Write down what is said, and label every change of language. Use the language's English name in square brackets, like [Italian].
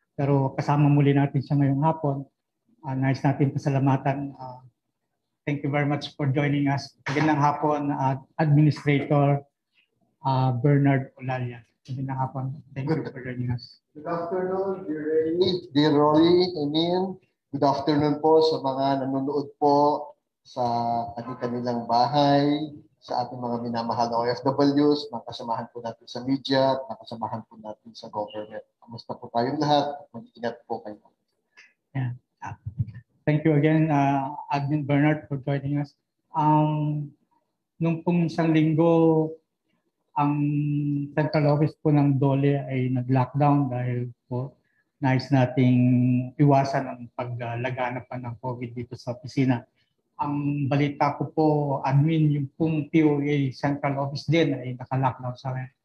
[Filipino] Pero kasama muli natin siya ngayong hapon. Nais natin pasalamatan. [English] Thank you very much for joining us. [Filipino] Magandang hapon, Administrator Bernard Olalia. Magandang hapon. [English] Thank you for joining us. Good afternoon, dear Rolly, Emin. Good afternoon [Filipino] po sa mga nanonood po sa kanilang bahay, sa ating mga minamahal na OFWs, mga kasamahan po natin sa media, mga kasamahan po natin sa government. Kamusta po tayong lahat? Mag-ingat po kayo. Yeah. [English] Thank you again, Admin Bernard, for joining us. [Filipino] Nung pong isang linggo, ang central office po ng DOLE ay nag-lockdown dahil po nais nating iwasan ang paglaganap ng COVID dito sa opisina. Ang balita ko po, admin, yung pong POA central office din ay naka-lockdown sa akin.